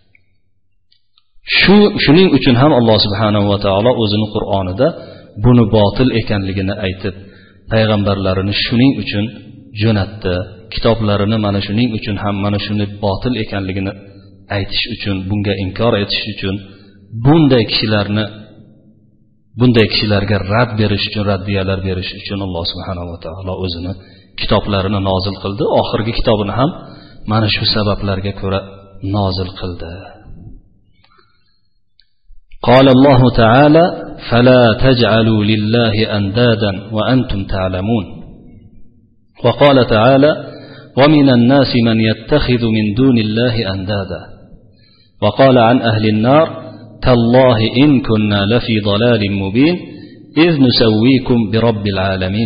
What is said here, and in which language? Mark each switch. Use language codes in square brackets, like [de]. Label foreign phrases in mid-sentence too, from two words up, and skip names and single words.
[uz] Shuning uchun ham Alloh [ar] سبحانه وتعالى [uz] o'zini Qur'onida buni botil ekanligini aytib, payg'ambarlarini shuning uchun jo'natdi, kitoblarini mana shuning uchun ham mana shuni botil ekanligini aytish uchun, bunga inkor etish uchun, bunday kishilarga rad berish uchun, raddiyalar berish uchun Alloh [ar] سبحانه وتعالى [uz] o'zini kitoblarini nozil qildi. Oxirgi kitobini ham mana shu sabablarga ko'ra nozil qildi. [ar] قال الله تعالى فلا تجعلوا لله أندادا وأنتم تعلمون. وقال تعالى ومن الناس من يتخذ من دون الله أندادا. وقال عن أهل النار تالله إن كنا لفي ضلال مبين إذ نسويكم برب العالمين.